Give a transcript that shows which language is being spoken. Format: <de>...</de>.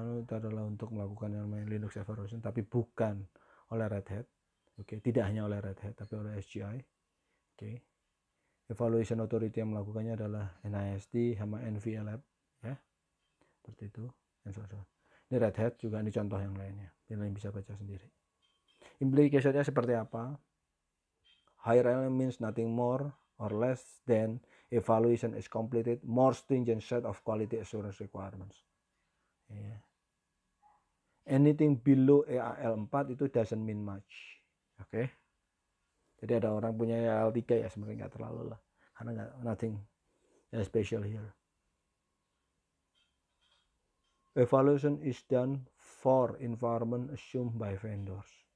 <id>Itu adalah untuk melakukan yang namanya Linux evaluation, tapi bukan oleh Red Hat. Oke, tidak hanya oleh Red Hat, tapi oleh HCI. Oke. Evaluation authority yang melakukannya adalah NIST sama NVLab, ya. Seperti itu. Ini Red Hat juga, ini contoh yang lainnya. Kalian bisa baca sendiri. Implication-nya seperti apa?</id> <en>Higher element means nothing more or less than evaluation is completed more stringent set of quality assurance requirements. Yeah. Anything below EAL4</en> <id>itu</id> <en>doesn't mean much. Oke. Okay?</en> <id>Jadi ada orang punya EAL3 ya sebenarnya nggak terlalu lah. Karena</id> <en>nothing special here. Evaluation is done for environment assumed by vendors.</en>